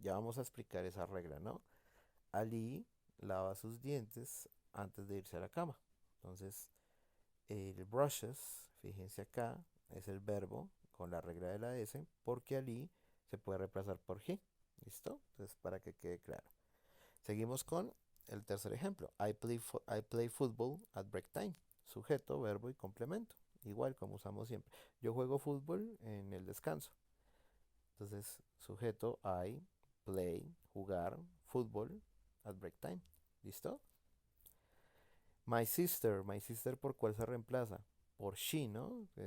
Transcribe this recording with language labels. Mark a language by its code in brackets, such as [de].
[es] Ya vamos a explicar esa regla, ¿no? Ali lava sus dientes antes de irse a la cama. Entonces, el brushes, fíjense acá, es el verbo con la regla de la S, porque Ali se puede reemplazar por he. ¿Listo? Entonces, para que quede claro. Seguimos con el tercer ejemplo. [en] I play football at break time. [es] Sujeto, verbo y complemento. Igual como usamos siempre. Yo juego fútbol en el descanso. Entonces, sujeto, I, play, jugar, fútbol, [en] at break time. [es] ¿Listo? [en] My sister, [es] ¿por cuál se reemplaza? Por she, ¿no?